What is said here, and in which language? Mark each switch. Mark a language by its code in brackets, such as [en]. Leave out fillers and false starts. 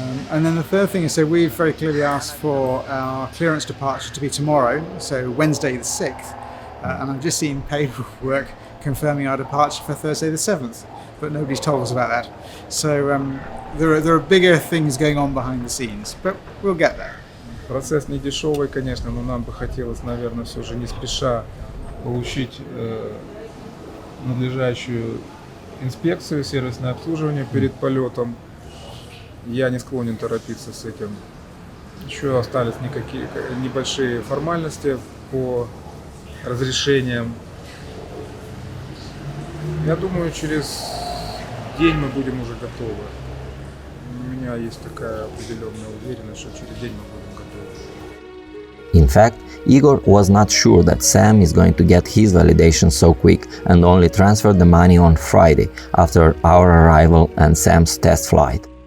[en] And then the third thing is, so we've very clearly asked for our clearance departure to be tomorrow, so Wednesday the 6th. And I've just seen paperwork confirming our departure for Thursday the 7th, but nobody's told us about that. So there are bigger things going on behind the scenes, but we'll get there. [ru] Процесс не дешевый, конечно, но нам бы хотелось, наверное, все же не спеша получить надлежащую инспекцию, сервисное обслуживание перед полетом. Я не склонен торопиться с этим. Еще остались небольшие формальности по разрешениям. Я думаю, через день мы будем уже готовы. У меня есть такая определенная уверенность, что через день мы будем готовы. [en] In fact, Igor was not sure that Sam is going to get his validation so quick and only transferred the money on Friday after our arrival and Sam's test flight.